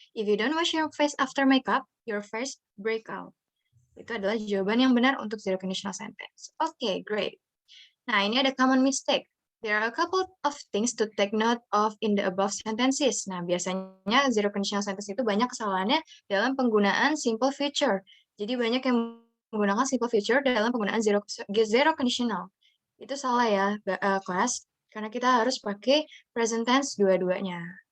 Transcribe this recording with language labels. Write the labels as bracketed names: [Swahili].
[English] If you don't wash your face after makeup, your face break out. [Indonesian] Itu adalah jawaban yang benar untuk zero conditional sentence. [English] Okay, great. [Indonesian] Nah, ini ada [English] common mistake. There are a couple of things to take note of in the above sentences. [Indonesian] Nah, biasanya zero conditional sentence itu banyak kesalahannya dalam penggunaan simple future. Jadi banyak yang menggunakan simple future dalam penggunaan zero conditional. Itu salah ya, kelas. Karena kita harus pakai present tense dua-duanya.